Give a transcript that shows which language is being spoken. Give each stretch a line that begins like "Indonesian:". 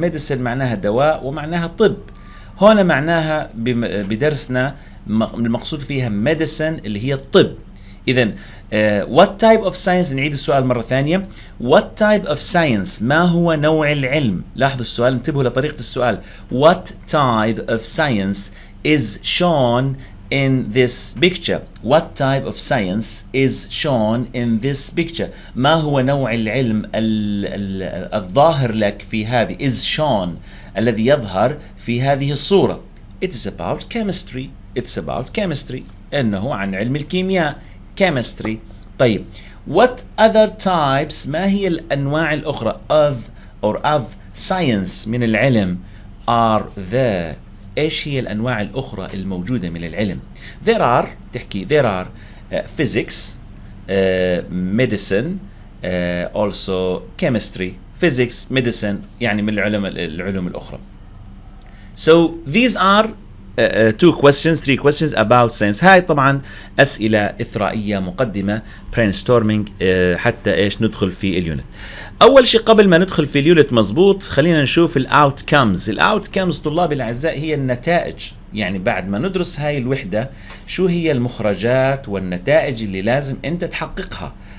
Arabic: ميديسن معناها دواء ومعناها طب. هنا معناها بدرسنا المقصود فيها ميديسن اللي هي الطب. إذن
English: what type of science؟
Arabic: نعيد السؤال مرة ثانية.
English: What type of science؟
Arabic: ما هو نوع العلم؟ لاحظوا السؤال، انتبهوا لطريقة السؤال.
English: What type of science is shown in this picture؟ What type of science is shown in this picture؟
Arabic: ما هو نوع العلم الظاهر لك في هذه
English: is shown
Arabic: الذي يظهر في هذه الصورة؟
English: It is about chemistry. It's about chemistry.
Arabic: إنه عن علم الكيمياء.
English: chemistry.
Arabic: طيب
English: what other types؟
Arabic: ما هي الأنواع الأخرى of science من العلم are there؟ إيش هي الأنواع الأخرى الموجودة من العلم.
English: there are تحكي there are physics, medicine, also chemistry.
Arabic: physics, medicine يعني من العلوم الأخرى.
English: So these are three questions about science.
Arabic: هاي طبعا أسئلة إثرائية مقدمة brainstorming حتى إيش ندخل في اليونت. أول شيء قبل ما ندخل في اليونت مزبوط خلينا نشوف الأوتكمز طلابي الأعزاء هي النتائج. يعني بعد ما ندرس هاي الوحدة شو هي المخرجات والنتائج اللي لازم أنت تحققها.